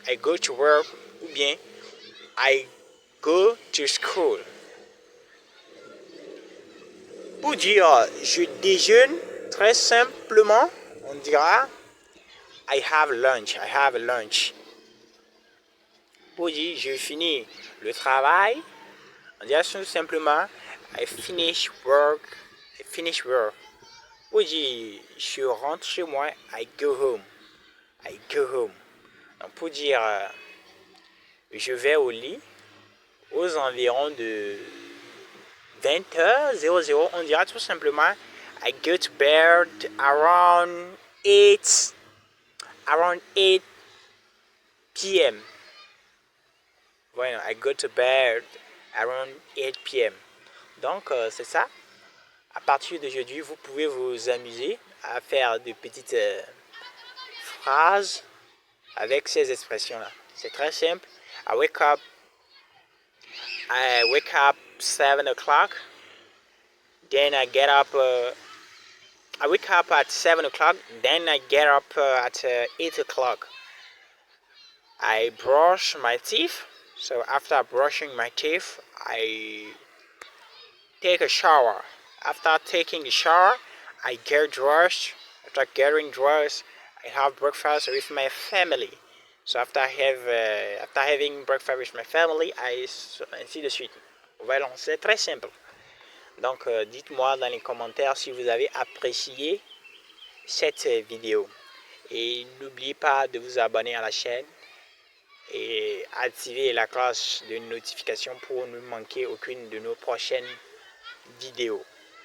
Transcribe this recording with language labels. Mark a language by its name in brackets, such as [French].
[English] I go to work [French] ou bien [English] I go to school. [French] Pour dire je déjeune, très simplement, on dira [English] I have lunch. I have lunch. [French] Pour dire je finis le travail, on dira tout simplement [English] I finish work. I finish work. [French] Pour dire je rentre chez moi, [English] I go home. I go home. [French] Donc pour dire je vais au lit aux environs de 20h00, on dira tout simplement [English] I go to bed around 8 p.m. Bueno, I go to bed around 8 p.m. [French] Donc c'est ça. À partir d'aujourd'hui, vous pouvez vous amuser à faire de petites phrases avec ces expressions-là. C'est très simple. [English] I wake up 7 o'clock. Then I get up. I wake up at 7 o'clock. Then I get up at 8 o'clock. I brush my teeth. So after brushing my teeth, I take a shower. After taking a shower, I get dressed. After getting dressed, I have breakfast with my family. So after having breakfast with my family, [French] ainsi de suite. Voilà, c'est très simple. Donc, dites-moi dans les commentaires si vous avez apprécié cette vidéo. Et n'oubliez pas de vous abonner à la chaîne et activer la cloche de notification pour ne manquer aucune de nos prochaines vidéos.